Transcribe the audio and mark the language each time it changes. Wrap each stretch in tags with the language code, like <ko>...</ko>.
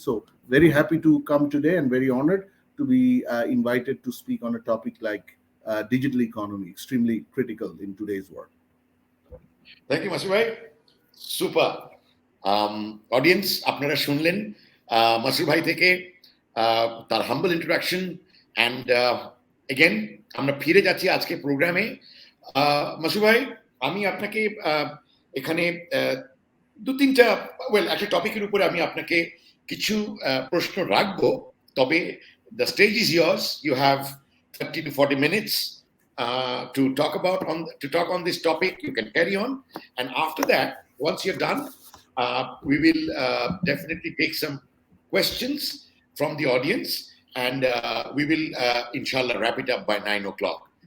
<en>So very happy to come today and very honored to be invited to speak on a topic like digital economy, extremely critical in today's world. Thank you, Masur bhai. Super.</en> <bn>Audience, আপনারা শুনলেন মাসুর ভাই থেকে তার</bn> <en>Humble introduction. And again</en> <bn>আমরা ফিরে যাচ্ছি আজকে প্রোগ্রামে। মাসুর ভাই, আমি আপনাকে এখানে 2-3টা একটা টপিকের উপরে আমি আপনাকে কিছু প্রশ্ন রাখবো, তবে</bn> <en>the stage is yours. You have 30 to 40 minutes to talk on this topic. You can carry on, and after that, once you're done, we will definitely take some questions from the audience, and we will inshallah wrap it up by 9 o'clock.</en>